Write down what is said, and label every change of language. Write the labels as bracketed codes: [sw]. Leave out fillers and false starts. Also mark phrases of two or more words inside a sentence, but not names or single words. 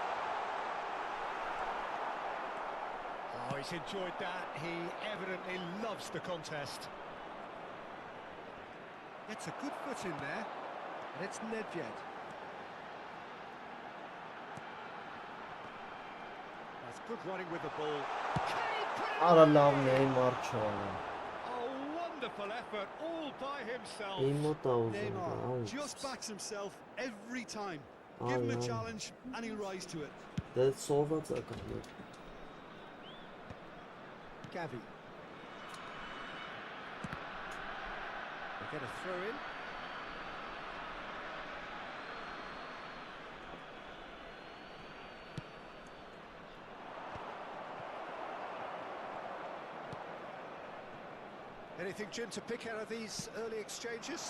[en] Oh, he's enjoyed that. He evidently loves the contest. Gets a good foot in there, and it's Nedved. That's good running with the ball. [hy] Արա լավն է իմ արջանը։ [en] Oh, wonderful effort, all by himself. [hy] Իմ մոտ ա ուզում [en] Neymar just [hy] գա։ [en] backs himself every time. Give him a challenge, and he'll rise to it. [hy] Դե սոված է կան։ [en] Gavi. They get a throw in. Anything, Jim, to pick out of these early exchanges?